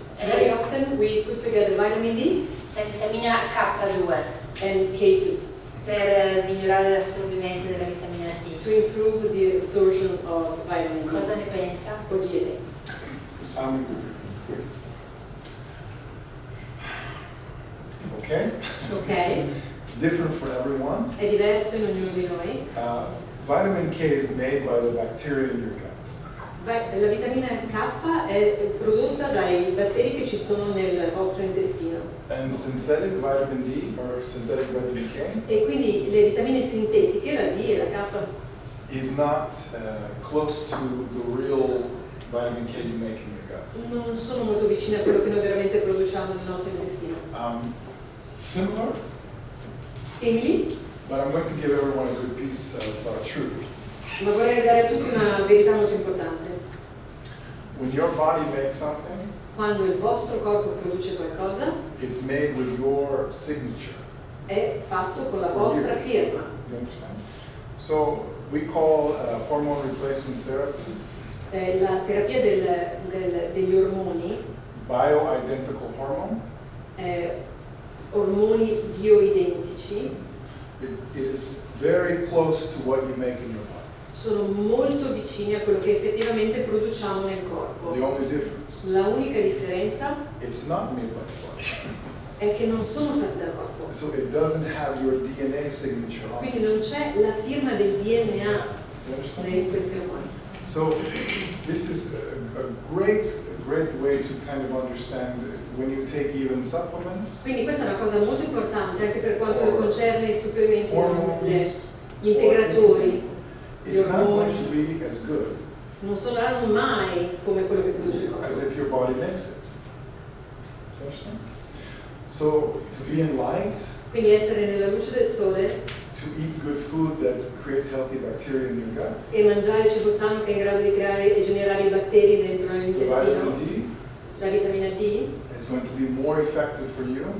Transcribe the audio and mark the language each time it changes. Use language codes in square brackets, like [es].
[en] Very often we put together vitamin D [it] la vitamina K2 [en] and K2 [it] per migliorare l'assorbimento della vitamina D. [en] to improve the absorption of vitamin D. [it] Cosa ne pensa? [en] What do you think? Okay, Ok, it's different for everyone. [it] è diverso in ognuno di noi. [en] Vitamin K is made by the bacteria in your gut. [it] La vitamina K è prodotta dai batteri che ci sono nel vostro intestino [en] And synthetic vitamin D or synthetic vitamin K [it] e quindi le vitamine sintetiche, la D e la K, [en] is not close to the real vitamin K you make in your gut. [it] non sono molto vicine a quello che noi veramente produciamo nel nostro intestino. [en] Similar, [it] Simili, [en] but I'm going to give everyone a good piece of truth. [it] ma vorrei dare a tutti una verità molto importante. [en] When your body makes something, [it] Quando il vostro corpo produce qualcosa, [en] it's made with your signature. [it] è fatto con la vostra firma. [en] You understand? So we call hormone replacement therapy [it] La terapia degli ormoni, [en] bioidentical hormone. [it] ormoni bioidentici, [en] It is very close to what you make in your body. [it] sono molto vicini a quello che effettivamente produciamo nel corpo. [en] The only difference, [it] La unica differenza [en] it's not made by the body. [it] è che non sono fatti dal corpo, [en] So it doesn't have your DNA signature on it. [it] quindi non c'è la firma del DNA [en] You understand? [it] in questi ormoni. [en] So this is a great way to kind of understand when you take even supplements, [it] Quindi questa è una cosa molto importante anche per quanto concerne i supplementi, [en] hormones, [it] gli integratori, gli [en] it's not going to [it] ormoni, [en] be as good [it] non saranno mai come quello che produce il [en] as [it] corpo. [en] if your body makes it. You understand? So to be in light, [it] Quindi essere nella luce del sole [en] to eat good food that creates healthy bacteria in your gut, [it] e mangiare cibo sano che è in grado di creare e generare i batteri dentro [en] the [it] nell'intestino, [en] vitamin [it] la vitamina D [en] D is going to be more effective for you,